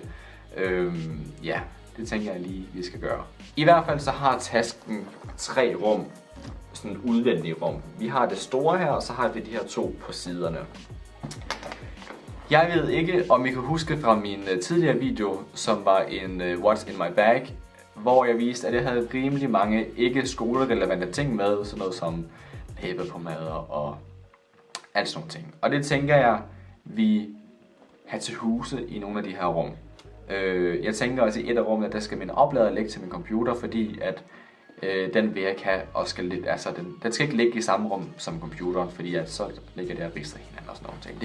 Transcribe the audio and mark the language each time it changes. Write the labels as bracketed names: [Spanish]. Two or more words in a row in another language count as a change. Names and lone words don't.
[Danish] Ja, det tænker jeg lige, vi skal gøre. I hvert fald så har tasken 3 rum, sådan udvendige rum. Vi har det store her, og så har vi de her 2 på siderne. Jeg ved ikke, om I kan huske fra min tidligere video, som var en [English] What's in my bag, [Danish] hvor jeg viste, at jeg havde rimelig mange ikke skolerelevante ting med, sådan noget som pæberpomader og alt sådan nogle ting. Og det tænker jeg, vi har til huse i nogle af de her rum. Jeg tænker også i et af rummene, der skal min oplader ligge til min computer, fordi at den vil jeg ikke have, og skal lidt, altså den skal ikke ligge i samme rum som computeren, fordi at så ligger der rister hinanden og sådan nogle ting.